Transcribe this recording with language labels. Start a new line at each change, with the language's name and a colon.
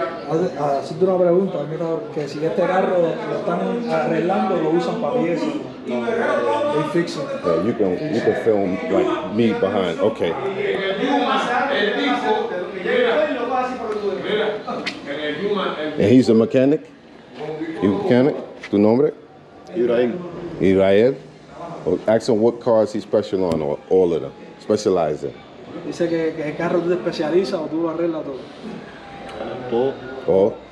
Spanish: Hacerte una pregunta, mira, que si este carro lo están arreglando, lo usan para piezas.
English: They fix it. You can film like me behind. Okay. And he's a mechanic? He's a mechanic?
Spanish: Tu nombre?
English: Israel. Well, ask him what cars he's special on, or all of them. Specialize in.
Spanish: Dice que el carro tú te especializas o tú lo arreglas todo.